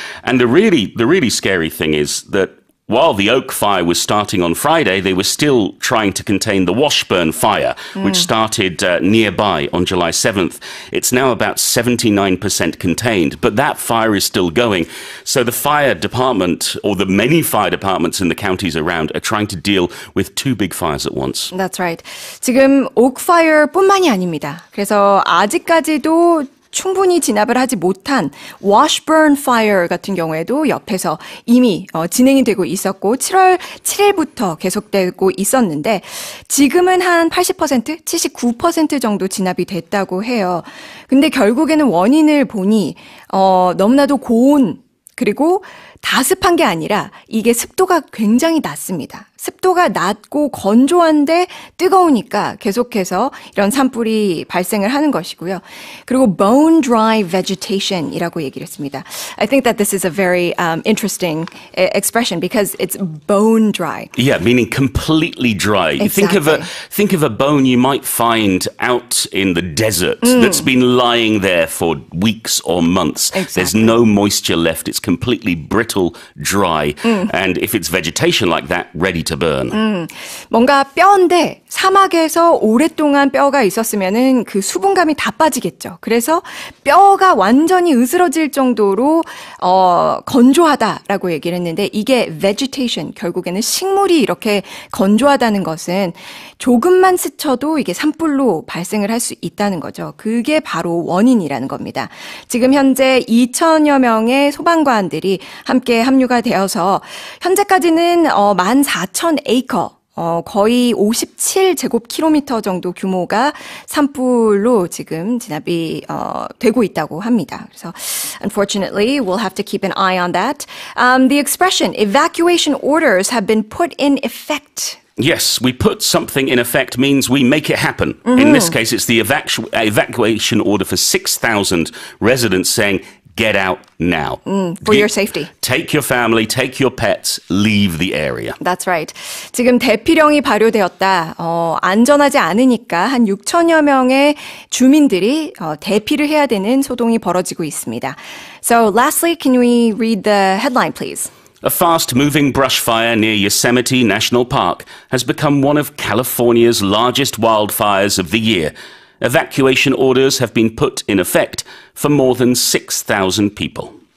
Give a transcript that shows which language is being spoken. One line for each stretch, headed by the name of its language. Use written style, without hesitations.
English: And the really scary thing is that while the Oak Fire was starting on Friday, they were still trying to contain the Washburn Fire, which started nearby on July 7th. It's now about 79% contained, but that fire is still going. So the fire department, or the many fire departments in the counties around, are trying to deal with 2 big fires at once. That's right.
Korean: 지금 Oak Fire뿐만이 아닙니다. 그래서 아직까지도 충분히 진압을 하지 못한 Washburn Fire 같은 경우에도 옆에서 이미 진행이 되고 있었고 7월 7일부터 계속되고 있었는데 지금은 한 80%, 79% 정도 진압이 됐다고 해요. 근데 결국에는 원인을 보니 너무나도 고온 그리고 다습한 게 아니라 이게 습도가 굉장히 낮습니다. 습도가 낮고 건조한데 뜨거우니까 계속해서 이런 산불이 발생을 하는 것이고요. 그리고 bone dry vegetation이라고 얘기를 했습니다.
English: I think that this is a very interesting expression because it's bone dry. Yeah, meaning completely dry. Exactly. Think of a bone you might find out in the desert that's been lying there for weeks or months. Exactly. There's no moisture left. It's completely brittle, dry. And if it's vegetation like that, ready to to burn.
Korean: 뭔가 뼈인데 사막에서 오랫동안 뼈가 있었으면은 그 수분감이 다 빠지겠죠. 그래서 뼈가 완전히 으스러질 정도로 건조하다라고 얘기를 했는데 이게 vegetation, 결국에는 식물이 이렇게 건조하다는 것은 조금만 스쳐도 이게 산불로 발생을 할 수 있다는 거죠. 그게 바로 원인이라는 겁니다. 지금 현재 2천여 명의 소방관들이 함께 합류가 되어서 현재까지는 14,000에이커 거의 57제곱킬로미터 정도 규모가 산불로 지금 진압이 되고 있다고 합니다. 그래서
English: unfortunately, we'll have to keep an eye on that. The expression evacuation orders have been put in effect. Yes, we put something in effect means we make it happen. In this case, it's the evacuation order for 6,000 residents saying, get out now. For your safety. Take your family, take your pets, leave the area. That's right.
Korean: 지금 대피령이 발효되었다. 안전하지 않으니까 한 6천여 명의 주민들이 대피를 해야 되는 소동이 벌어지고 있습니다.
English: So lastly, can we read the headline, please? A fast-moving brush fire near Yosemite National Park has become one of California's largest wildfires of the year. Evacuation orders have been put in effect for more than 6,000 people.